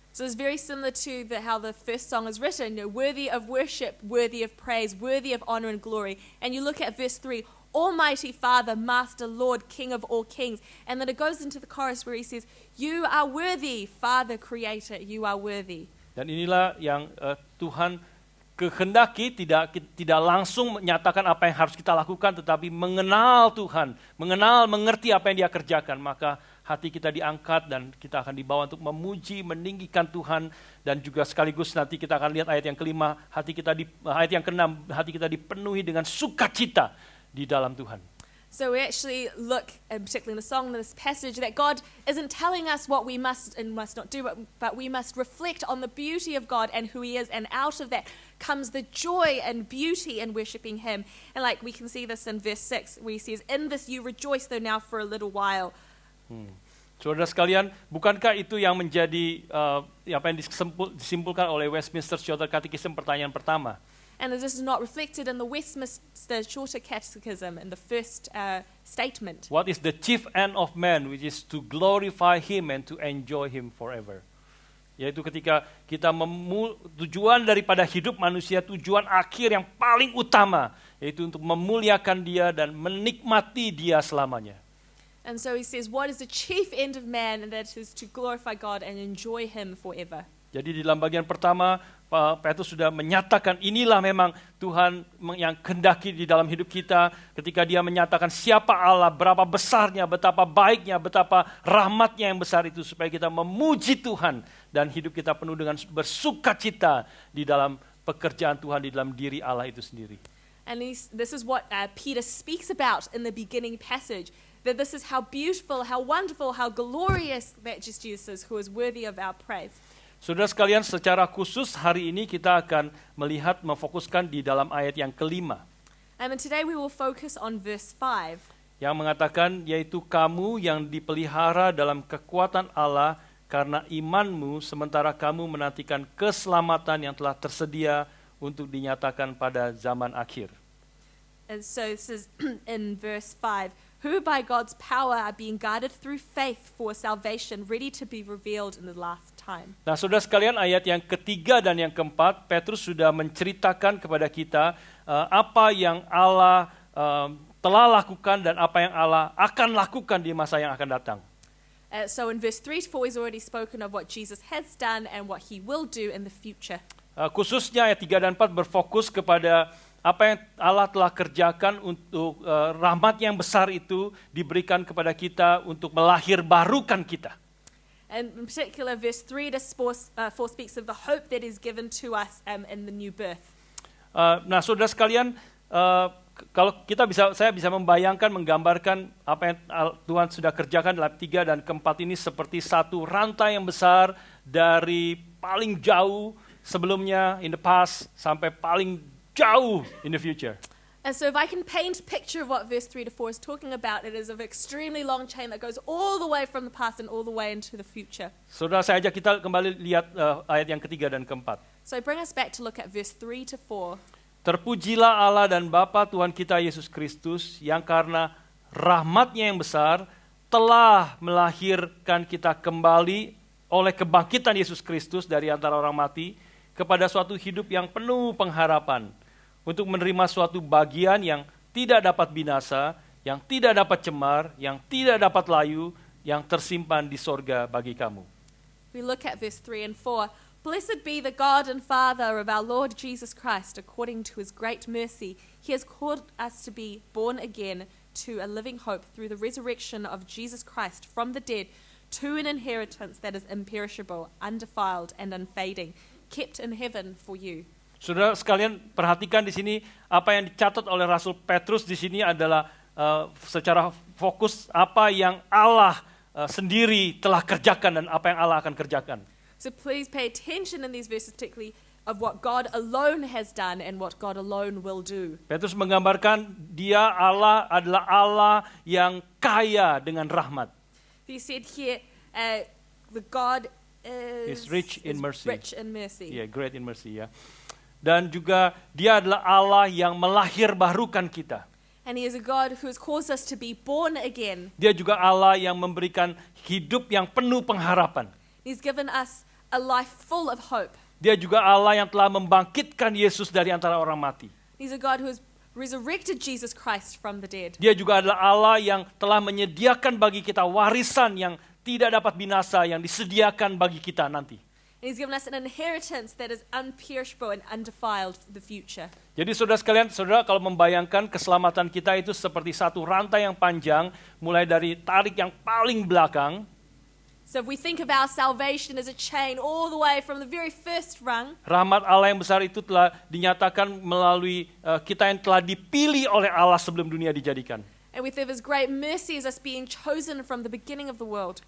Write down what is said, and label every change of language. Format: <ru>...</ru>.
<en>So it's very similar to how the first song is written, worthy of worship, worthy of praise, worthy of honor and glory. And you look at verse 3, Almighty Father, Master, Lord, King of all kings. And then it goes into the chorus where he says, You are worthy, Father, Creator, you are worthy.</en> <id>Dan inilah yang Tuhan kehendaki, tidak langsung menyatakan apa yang harus kita lakukan, tetapi mengenal Tuhan, mengerti apa yang Dia kerjakan, maka hati kita diangkat dan kita akan dibawa untuk memuji, meninggikan Tuhan, dan juga sekaligus nanti kita akan lihat ayat yang kelima, ayat yang keenam, hati kita dipenuhi dengan sukacita di dalam Tuhan.</id> <en>So we actually look, particularly in the song, in this passage, that God isn't telling us what we must and must not do, but we must reflect on the beauty of God and who He is, and out of that comes the joy and beauty in worshiping Him. And like we can see this in verse 6, where He says, In this you rejoice, though now for a little while.</en> <id>Saudara sekalian, bukankah itu yang menjadi apa yang disimpulkan oleh Westminster Shorter Catechism pertanyaan pertama?</id> <en>And this is not reflected in the Westminster Shorter Catechism in the first statement. What is the chief end of man, which is to glorify Him and to enjoy Him forever?</en> <id>Yaitu ketika kita tujuan daripada hidup manusia, tujuan akhir yang paling utama, yaitu untuk memuliakan Dia dan menikmati Dia selamanya.</id> <en>And so he says, what is the chief end of man? And that is to glorify God and enjoy Him forever.</en> <id>Jadi di dalam bagian pertama, Petrus sudah menyatakan inilah memang Tuhan yang kehendaki di dalam hidup kita. Ketika Dia menyatakan siapa Allah, berapa besarnya, betapa baiknya, betapa rahmatnya yang besar itu. Supaya kita memuji Tuhan dan hidup kita penuh dengan bersukacita di dalam pekerjaan Tuhan, di dalam diri Allah itu sendiri.</id> <en>And this is what Peter speaks about in the beginning passage. That this is how beautiful, how wonderful, how glorious that Jesus is, who is worthy of our praise.</en> <id>Saudara sekalian, secara khusus hari ini kita akan memfokuskan di dalam ayat yang kelima.</id> <en>And today we will focus on verse 5.</en> <id>Yang mengatakan, yaitu kamu yang dipelihara dalam kekuatan Allah karena imanmu, sementara kamu menantikan keselamatan yang telah tersedia untuk dinyatakan pada zaman akhir.</id> <en>And so this is in verse 5. who by God's power are being guarded through faith for salvation, ready to be revealed in the last time.</en> <id>Nah, saudara sekalian, ayat yang ketiga dan yang keempat, Petrus sudah menceritakan kepada kita apa yang Allah telah lakukan dan apa yang Allah akan lakukan di masa yang akan datang.</id> <en>So in verse 3 to 4, he's already spoken of what Jesus has done and what he will do in the future.</en> <id>Khususnya ayat 3 dan 4 berfokus kepada apa yang Allah telah kerjakan untuk rahmat yang besar itu diberikan kepada kita untuk melahirbarukan kita.</id> <en>And in particular, verse 3 to 4 speaks of the hope that is given to us in the new birth.</en> <id>Nah, saudara sekalian, kalau saya bisa membayangkan, menggambarkan apa yang Tuhan sudah kerjakan dalam 3 dan keempat ini seperti satu rantai yang besar dari paling jauh sebelumnya</id> <en>in the past</en> <id>sampai paling jauh</id> <en>in the future. And so if I can paint a picture of what verse 3 to 4 is talking about, it is an extremely long chain that goes all the way from the past and all the way into the future.</en> <id>Saudara, saya ajak kita kembali lihat ayat yang ketiga dan keempat.</id> <en>So bring us back to look at verse 3 to 4.</en> <id>Terpujilah Allah dan Bapa Tuhan kita Yesus Kristus yang karena rahmat-Nya yang besar telah melahirkan kita kembali oleh kebangkitan Yesus Kristus dari antara orang mati kepada suatu hidup yang penuh pengharapan untuk menerima suatu bagian yang tidak dapat binasa, yang tidak dapat cemar, yang tidak dapat layu, yang tersimpan di sorga bagi kamu.</id> <en>We look at verse 3 and 4. Blessed be the God and Father of our Lord Jesus Christ, according to his great mercy. He has called us to be born again to a living hope through the resurrection of Jesus Christ from the dead, to an inheritance that is imperishable, undefiled, and unfading, kept in heaven for you.</en> <id>Saudara sekalian, perhatikan di sini apa yang dicatat oleh Rasul Petrus di sini adalah secara fokus apa yang Allah sendiri telah kerjakan dan apa yang Allah akan kerjakan.</id> <en>So please pay attention in these verses, particularly of what God alone has done and what God alone will do.</en> <id>Petrus menggambarkan dia Allah adalah Allah yang kaya dengan rahmat.</id> <en>He said here, the God Is rich in mercy. Rich in mercy. Yeah, great in mercy, ya.</en> <id>Dan juga dia adalah Allah yang melahirbarukan kita.</id> <en>And he is a God who has caused us to be born again.</en> <id>Dia juga Allah yang memberikan hidup yang penuh pengharapan.</id> <en>He's given us a life full of hope.</en> <id>Dia juga Allah yang telah membangkitkan Yesus dari antara orang mati.</id> <en>He's a God who has resurrected Jesus Christ from the dead.</en> <id>Dia juga adalah Allah yang telah menyediakan bagi kita warisan yang tidak dapat binasa, yang disediakan bagi kita nanti.</id> <en>And he's given us an inheritance that is unperishable and undefiled for the future.</en> <id>Jadi saudara sekalian, saudara kalau membayangkan keselamatan kita itu seperti satu rantai yang panjang, mulai dari tarik yang paling belakang.</id> <en>So if we think of our salvation as a chain all the way from the very first rung,</en> <id>Rahmat Allah yang besar itu telah dinyatakan melalui kita yang telah dipilih oleh Allah sebelum dunia dijadikan.</id> <en>and with his great mercy as us being chosen from the beginning of the world.</en>